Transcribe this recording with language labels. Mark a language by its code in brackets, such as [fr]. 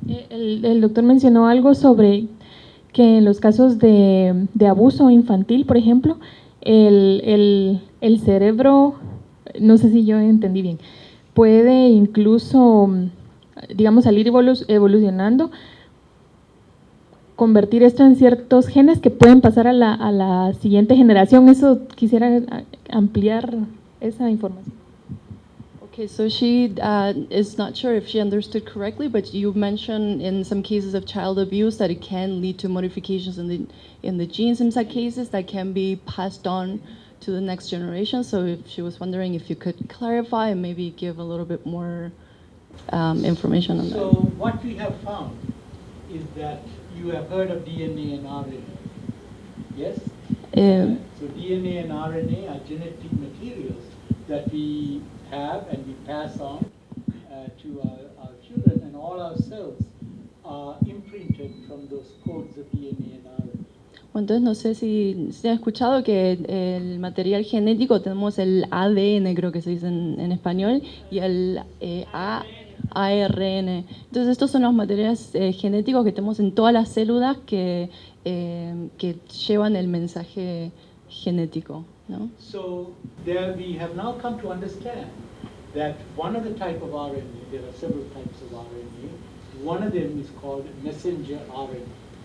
[es] El doctor mencionó algo sobre que en los casos de abuso infantil, por ejemplo, el cerebro, no sé si yo entendí bien, puede incluso, digamos, salir evolucionando, convertir esto en ciertos genes que pueden pasar a la siguiente generación. Eso quisiera ampliar esa información. [en] Okay, so she is not sure if she understood correctly, but you mentioned in some cases of child abuse that it can lead to modifications in the genes in some cases that can be passed on to the next generation. So if she was wondering if you could clarify and maybe give a little bit more information on So that. what we have found is that you have heard of DNA and RNA, yes? So DNA and RNA are genetic materials that we have and we pass on to our children, and all our cells are imprinted from those codes of DNA and RNA. [es] Bueno, entonces no sé si se ha escuchado que el material genético tenemos el ADN, creo que se dice en español, y el ARN. Entonces estos son los materiales genéticos que tenemos en todas las células que llevan el mensaje genético, ¿no? [en] So there we have now come to understand that one of the type of RNA, there are several types of RNA, one of them is called messenger RNA.